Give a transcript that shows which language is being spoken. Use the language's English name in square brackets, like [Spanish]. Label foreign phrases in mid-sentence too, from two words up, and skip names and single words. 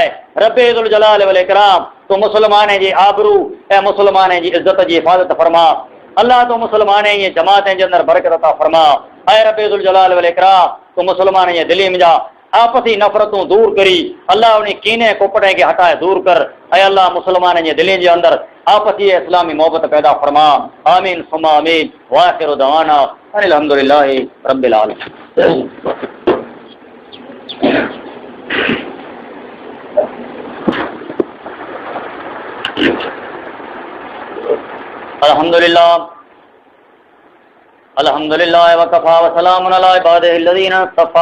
[Arabic] رب ذو الجلال والإكرام, [Sindhi] तूं मुस्लमान जी आबरू ऐं मुस्लमान जी इज़्ज़त जी हिफ़ाज़त फरमा। अल्लाह तूं मुस्लमान जी जमात जे अंदरि बरकत अता फरमा। ऐं [Arabic] رب ذو الجلال والإكرام, [Sindhi] तूं मुस्लमान जे दिलि जा आपसी नफ़रतूं दूर करी अल्लाह उन कीने कोपड़े खे हटाए दूर कर। ऐं अल्लाह मुस्लमान जे दिलि जे अंदरि आपसी इस्लामी मोहबत पैदा फरमा। [Arabic] آمين ثم آمين. وآخر دعوانا أن الحمد لله رب العالمين. الحمد لله الحمد لله وكفى وسلام على عباده الذين اصطفى.